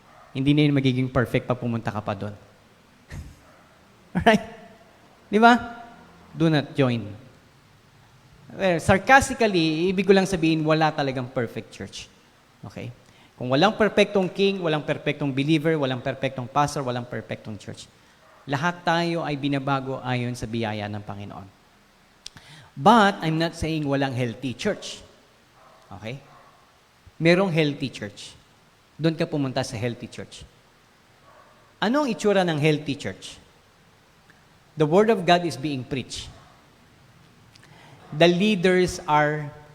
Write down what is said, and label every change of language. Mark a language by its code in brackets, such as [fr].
[tl] Hindi na yun magiging perfect pag pumunta ka pa doon. Alright? Di ba? [en] Do not join. Well, sarcastically, [tl] ibig ko lang sabihin, wala talagang perfect church. Okay? Kung walang perfectong king, walang perfectong believer, walang perfectong pastor, walang perfectong church. Lahat tayo ay binabago ayon sa biyaya ng Panginoon. [en] But, I'm not saying [tl] walang [en] healthy church. [tl] Okay? Merong healthy church. Doon ka pumunta sa healthy church. Ano ang itsura ng healthy church? [en] The Word of God is being preached. The leaders are